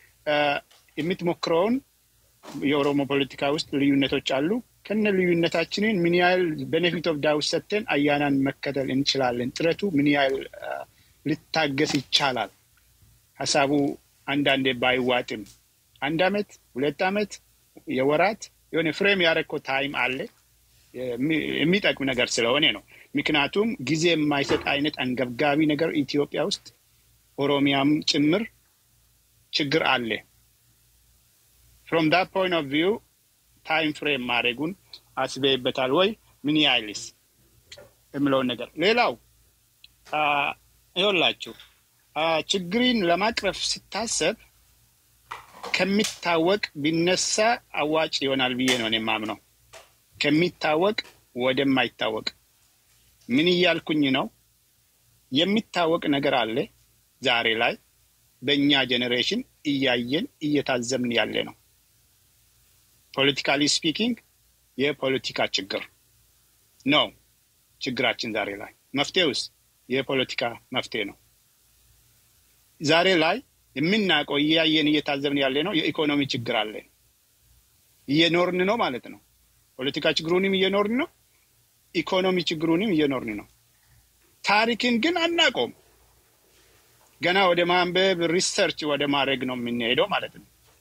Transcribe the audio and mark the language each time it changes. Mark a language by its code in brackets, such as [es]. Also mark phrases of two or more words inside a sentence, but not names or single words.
[am] የምትሞክረውን የኦሮሞ ፖለቲካ ውስጥ ልዩነቶች አሉ ከነ ልዩነታችንን ምን ያህል [en] benefit of doubt [am] ሰተን አያናን መከተል እንችላለን ጥረቱ ምን ያህል ልታገስ ይቻላል ሐሳቡ አንዳንዴ ባይዋጥም አንድ አመት ሁለት አመት የወራት የሆነ ፍሬም ያረኮ ታይም አለ የሚጠቅም ነገር ስለሆነ ነው ምክንያቱም ጊዜ የማይሰጥ አይነት አንገብጋቢ ነገር ኢትዮጵያ ውስጥ ኦሮሚያም ጭምር ችግር አለ [en] from that point of view time frame [am] ማረጉን አስበይበታል ወይ ምን ያህልስ እምለው ነገር ሌላው ይኸውላችሁ ችግሪን ለማቅረፍ ሲታሰብ ከሚታወቅ ቢነሳ አዋጭ ይሆናል ብዬ ነው የማምነው ከሚታወቅ ወደማይታወቅ ምን ይያልኩኝ ነው የሚታወቅ ነገር አለ ዛሬ ላይ በእኛ ጄኔሬሽን እያየን እየታዘምን ያለ ነው [en] politically speaking [am] የፖለቲካ ችግር ነው ችግራችን ዛሬ ላይ መፍትሄውስ የፖለቲካ መፍትሄ ነው ዛሬ ላይ የምናቀው እያየን እየታዘብን ያለ ነው የኢኮኖሚ ችግር አለ እየኖርን ነው ማለት ነው ፖለቲካ ችግሩንም እየኖርን ነው ኢኮኖሚ ችግሩንም እየኖርን ነው ታሪክን ግን አናቆም ገና ወደ ማንበብ ሪሰርች ወደ ማድረግ ነው የምንሄደው ማለት ነው